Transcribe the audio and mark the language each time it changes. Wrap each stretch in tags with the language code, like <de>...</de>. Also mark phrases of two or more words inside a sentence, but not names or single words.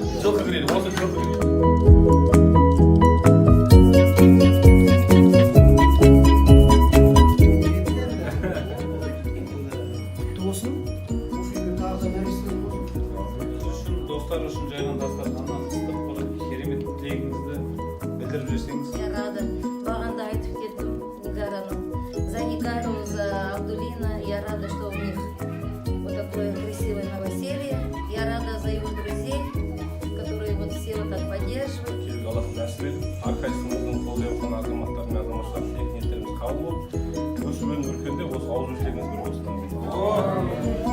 <kk>Жылқы кіреді, осы жылқы кіреді. Достар үшін жайған дастарханнан ыстық бір керемет тілегіңізді білдіріп жіберсеңіз.</kk> <ru>Я рада.</ru> <kk>Бағанда айтып кеттім Нигараның.</kk> <ru>За Нигару, за Абдулина. Я рада, что у них вот такое красивое новоселье. Я рада за его друзей, которые вот все вот так поддерживают.</ru> <kk>Жүрек Аллах нәсіп етіп, әрқайсымыздың қолдап отқан азаматтар мен азаматшылар тілек ниеттеріміз қабыл болып, өсіп өркенде осы ауыз өштеріңіз бір осыдан</kk>